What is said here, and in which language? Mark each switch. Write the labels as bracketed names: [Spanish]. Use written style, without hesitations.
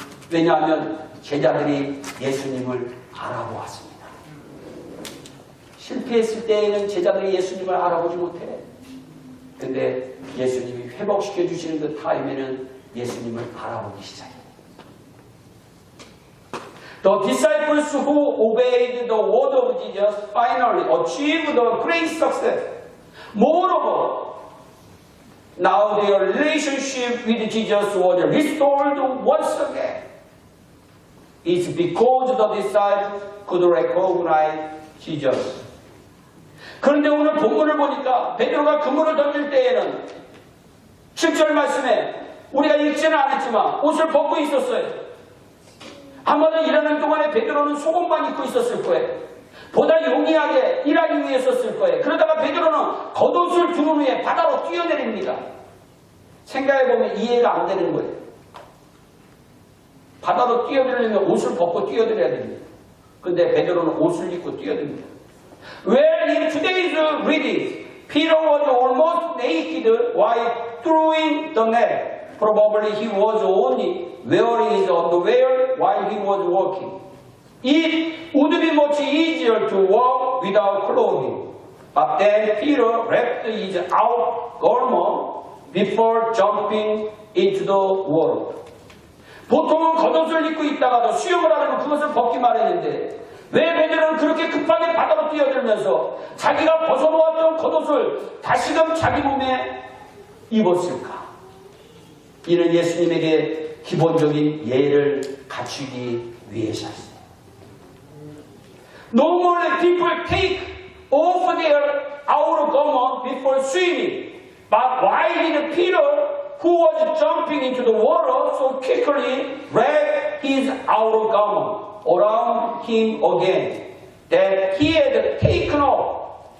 [Korean] 왜냐하면 제자들이 예수님을 알아보았습니다. 실패했을 때에는 제자들이 예수님을 알아보지 못해. 근데 예수님이 회복시켜 주시는 그 타임에는 예수님을 알아보기 시작해요. [English] The disciples who obeyed the word of Jesus finally achieved a great success. Moreover, now their relationship with Jesus was restored once again. It's because the disciples could recognize Jesus. [Korean] 그런데 오늘 본문을 보니까 베드로가 그물을 던질 때에는 7절 말씀에 우리가 읽지는 않았지만 옷을 벗고 있었어요. 아마도 일하는 동안에 베드로는 속옷만 입고 있었을 거예요. 보다 용이하게 일하기 위해 썼을 거예요. 그러다가 베드로는 겉옷을 두른 후에 바다로 뛰어내립니다. 생각해보면 이해가 안 되는 거예요. 바다로 뛰어들려면 옷을 벗고 뛰어들어야 됩니다. 근데 베드로는 옷을 입고 뛰어듭니다. [English] Well, in today's reading, Peter was almost naked while throwing the net. Probably he was only wearing his underwear while he was walking. It would be much easier to walk without clothing. But then Peter wrapped his outer garment before jumping into the water. [Korean] 보통은 겉옷을 입고 있다가도 수영을 하려면 그것을 벗기만 했는데 왜 베드로는 그렇게 급하게 바다로 뛰어들면서 자기가 벗어놓았던 겉옷을 다시금 자기 몸에 입었을까? 이는 예수님에게 기본적인 예를 갖추기 위해서였어요. [English] Normally people take off their outer garment before swimming, but why did Peter, who was jumping into the water so quickly, wrap his outer garment around him again, that he had taken off?